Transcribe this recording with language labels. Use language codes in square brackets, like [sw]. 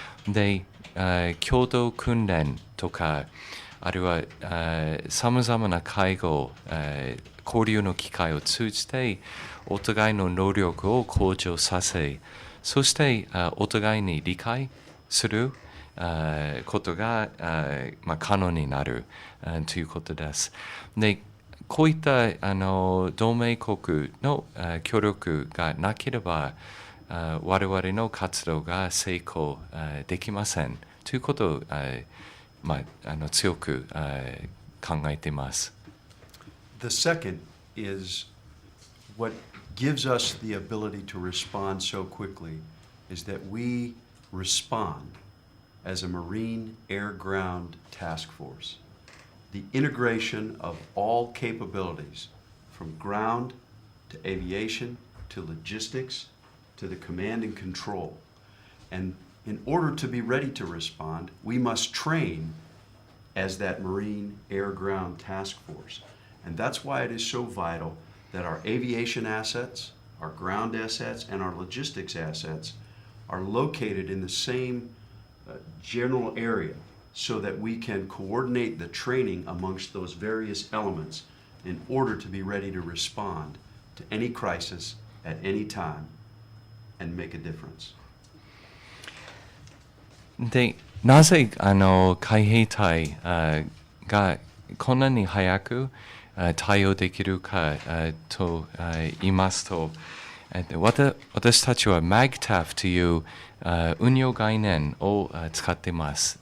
[ja] で、共同訓練とか、あるいはさまざまな会合、交流の機会を通じて、お互いの能力を向上させ、そしてお互いに理解することが可能になるということです。で、こういった同盟国の協力がなければ我々の活動が成功できませんということを強く考えています。 [en] The second is what gives us the ability to respond so quickly is that we respond as a Marine Air Ground Task Force. The integration of all capabilities from ground to aviation to logistics to the command and control. And in order to be ready to respond, we must train as that Marine Air Ground Task Force. And that's why it is so vital that our aviation assets, our ground assets, and our logistics assets are located in the same general area so that we can coordinate the training amongst those various elements in order to be ready to respond to any crisis at any time and make a difference. [ja] で、なぜ海兵隊がこんなに早く対応できるかと言いますと、私たちは MAGTAF という運用概念を使っています。